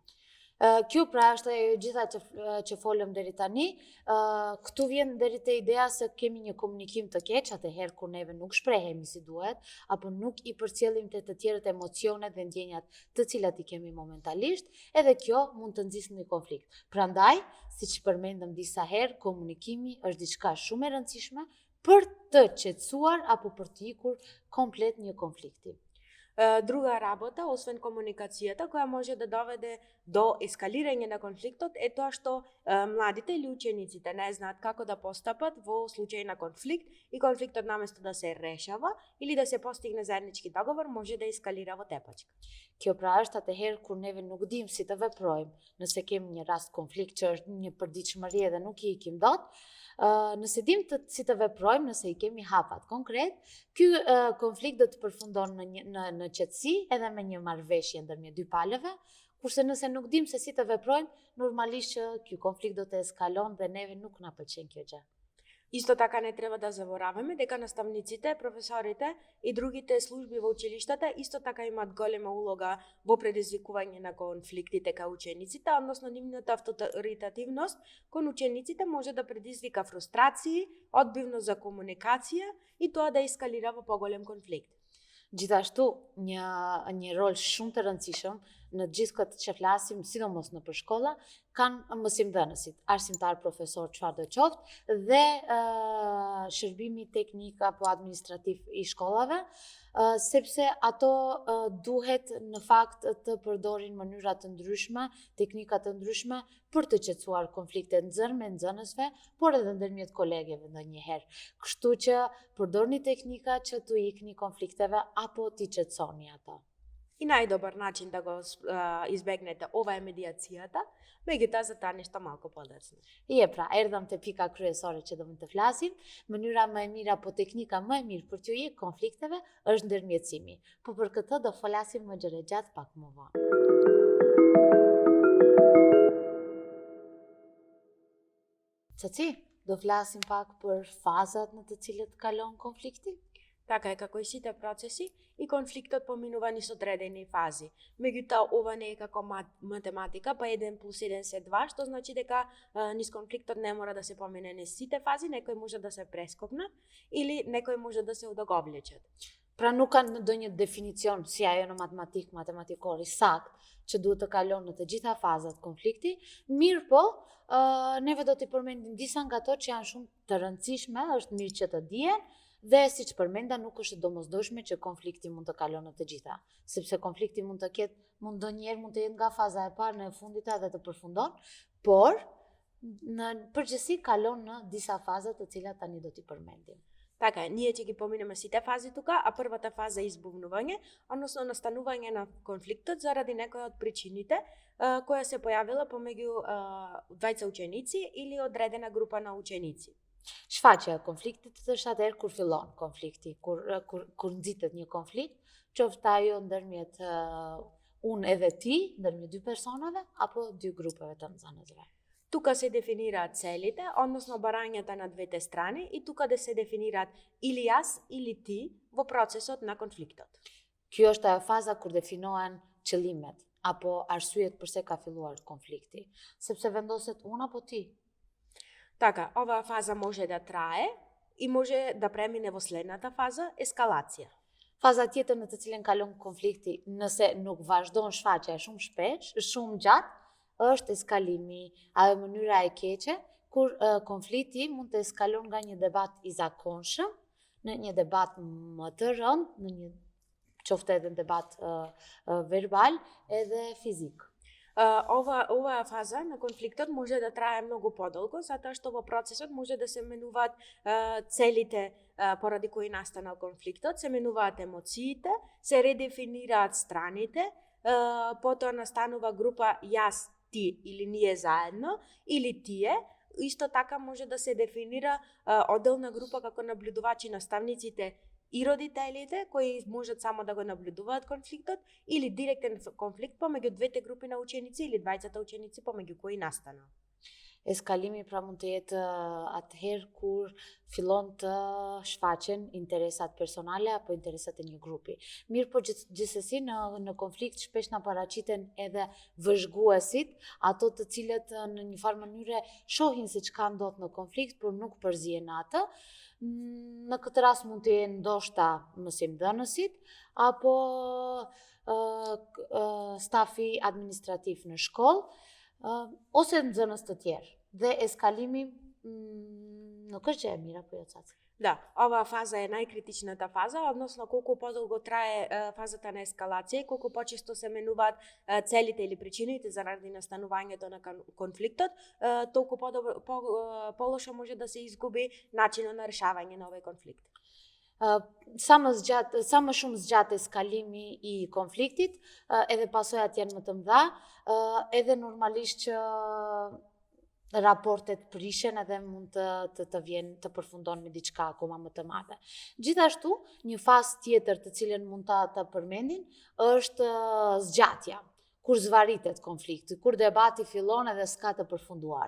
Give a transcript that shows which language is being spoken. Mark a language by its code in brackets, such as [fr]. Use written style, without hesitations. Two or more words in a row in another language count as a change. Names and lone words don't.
[sq] Kjo pra është e gjitha që folëm deri tani, këtu vjen deri te ideja se kemi një komunikim të keq, atëherë kur neve nuk shprehemi si duhet, apo nuk i përcjellim te të tjerët emocionet dhe ndjenjat të cilat i kemi momentalisht, edhe kjo mund të nxjisë një konflikt. Prandaj, siç përmendëm disa herë, komunikimi është diçka shumë e rëndësishme për të qetësuar apo për të ikur komplet një konflikti. [mk] Друга работа, освен комуникацијата, која може да доведе до ескалирање на конфликтот, е тоа што младите или учениците не знаат како да постапат во случај на конфликт и конфликтот наместо да се решава или да се постигне заеднички договор, може да ескалира во тепачка. [sq] Kjo pra është atëherë kur neve nuk dim si të veprojmë, nëse kemi një rast konflikt që është një përditshmëri edhe nuk i ikim dot, nëse dim si të veprojmë, nëse i kemi hapat konkret, ky konflikt do të përfundon në qetësi edhe me një marrëveshje ndërmjet dy palëve, kurse nëse nuk dim se si të veprojmë, normalisht që ky konflikt do të eskalon dhe neve nuk na pëlqen kjo gjë. [mk] Исто така не треба да забораваме дека наставниците, професорите и другите служби во училиштата исто така имаат голема улога во предизвикување на конфликтите кај учениците, односно нивната авторитативност кон учениците може да предизвика фрустрации, одбивност за комуникација и тоа да ескалира во поголем конфликт. [sq] Gjithashtu, një rol shumë të rëndësishëm në gjithë këtë që flasim, sidomos në përshkolla, kanë mësimdhënësit, arsimtar, profesor, çfarë do qoftë, dhe shërbimi teknik apo administrativ i shkollave, sepse ato duhet në fakt të përdorin mënyra të ndryshme, teknika të ndryshme për të qetësuar konfliktet nxënës me nxënësve, por edhe ndërmjet kolegeve ndonjëherë. Kështu që përdorni teknika që t'u ikni konflikteve apo t'i qetësoni ato. [mk] И најдобар начин да го избегнете ова е медиацијата, меѓутоа за таа нешто малку подоцна. [sq] И pra, erdhëm te pika kryesore që do të flasim, mënyra më e mira apo teknika më e mirë për t'u ikë konflikteve është ndërmjetësimi. Po për këtë do flasim më gjatë pak më vonë. Caci, do flasim pak për fazat në të cilët kalon konflikti? [mk] Така е како и сите процеси, и конфликтот поминува низ одредени фази. Меѓутоа, ова не е како математика, па 1 + 1 се 2, што значи дека низ конфликтот не мора да се помине низ сите фази, некои може да се прескокнат или некои може да се удоговлечат. [sq] Pra nuk kanë ndonjë definicion si ajo në matematikori sakt që duhet të kalon në të gjitha fazat konflikti, mirë po, neve do t'i përmendim disa nga ato që janë shumë të rëndësishme, është mirë që të dihen, dhe siç përmenda nuk është domosdoshme që konflikti mund të kalon në të gjitha, sepse konflikti mund të ketë, ndonjëherë mund të jetë nga faza e parë në e fundit edhe të përfundon, por në përgjithësi kalon në disa faza të cilat tani do t'i përmendim. [mk] Така е, ние ќе ги поминеме сите фази тука, а првата фаза е избувнување, односно настанување на конфликтот заради некоја од причините која се појавила помеѓу двајца ученици или одредена група на ученици. [sq] Shfaqja e konfliktit është atëherë kur fillon konflikti, kur nxitet një konflikt, qoftë ajo ndërmjet unë edhe ti, ndërmjet dy personave apo dy grupeve të nxënësve. [mk] Тука се дефинираат целите, односно барањата на двете страни и тука да се дефинираат или јас или ти во процесот на конфликтот. [sq] Kjo është ajo faza kur definohen qëllimet apo arsyet pse ka filluar konflikti, sepse vendoset unë apo ti. [mk] Така, оваа фаза може да трае и може да премине во следната фаза, ескалација. [sq] Faza tjetër në të cilën kalon konflikti, nëse nuk vazhdon shfaqja shumë shpesh, shumë gjatë, është eskalimi, ajo mënyra e keqe, kur konflikti mund të eskalon nga një debat i zakonshëm në një debat më të rënd, në një qoftë edhe në debat verbal edhe fizik. [mk] Оваа фаза на конфликтот може да трае многу подолго, затоа што во процесот може да се менуваат целите поради кои настанал конфликтот, се менуваат емоциите, се редефинираат страните, потоа настанува група јас, ти или ние заедно, или тие. Исто така може да се дефинира одделна група како наблюдувачи, наставниците и родителите кои можат само да го наблюдуваат конфликтот или директен конфликт помеѓу двете групи на ученици или двајцата ученици помеѓу кои настана. [sq] Eskalimi pra mund të jetë atëherë kur fillon të shfaqen interesat personale apo interesat e një grupi. Mirë po gjithsesi në konflikt shpesh na paraqiten edhe vëzhguesit, ato të cilët në një farë mënyre shohin se çka ndodh në konflikt, por nuk përzihen atë. Në këtë rast mund të jenë ndoshta mësimdhënësit apo stafi administrativ në shkollë, ose nxënës të tjerë. Dhe eskalimi nuk është gjë e mirë apo jo Caci? [mk] Да, оваа фаза е најкритичната фаза, односно колку подолго трае фазата на ескалација и колку почесто се менуваат целите или причините заради настанувањето на конфликтот, толку полошо може да се изгуби начинот на решавање на овој конфликт. [sq] Само шум зgjat eskalimi i konfliktit, edhe pasojat janë më të mëdha, edhe normalisht që raportet prishen edhe mund të vjen të përfundon me diçka akoma më të madhe. Gjithashtu, një fazë tjetër të cilën mund ta përmendin është zgjatja, kur zvaritet konflikti, kur debati fillon edhe s'ka të përfunduar.